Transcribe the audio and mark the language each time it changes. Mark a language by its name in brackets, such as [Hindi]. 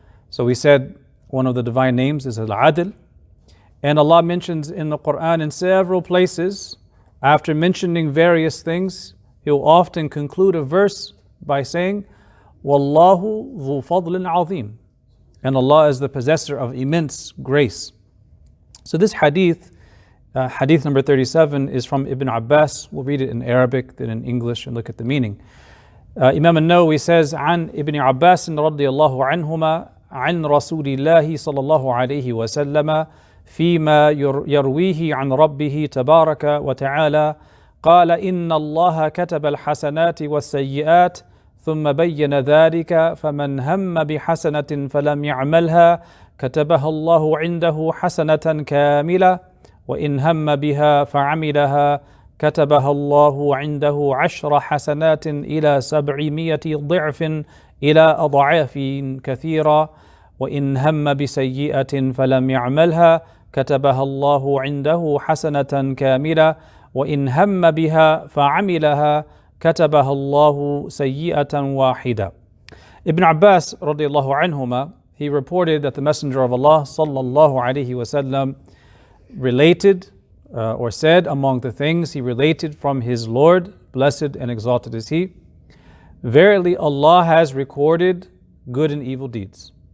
[English] So we said, one of the divine names is al-Adl. And Allah mentions in the Quran in several places, after mentioning various things, He'll often conclude a verse by saying, [Arabic] Wallahu dhu fadlin azim. [English] And Allah is the possessor of immense grace. So this hadith, hadith number 37, is from Ibn Abbas. We'll read it in Arabic, then in English, and look at the meaning. Imam al-Nawawi says, [Arabic] An Ibn Abbas radiyallahu anhuma, عن رسول الله صلى الله عليه وسلم فيما يرويه عن ربه تبارك وتعالى قال إن الله كتب الحسنات والسيئات ثم بين ذلك فمن هم بحسنة فلم يعملها كتبها الله عنده حسنة كاملة وإن هم بها فعملها كتبها الله عنده 10 حسنات إلى 700 ضعف إلى أضعاف كثيرة وإن هم بسيئة فلم يعملها كتبها الله عنده حسنة كاملة وإن هم بها فعملها كتبها الله سيئة واحدة. [English] Ibn Abbas radiallahu anhuma, he reported that the Messenger of Allah sallallahu alaihi wasallam related or said among the things he related from his Lord, blessed and exalted is He, verily Allah has recorded good and evil deeds.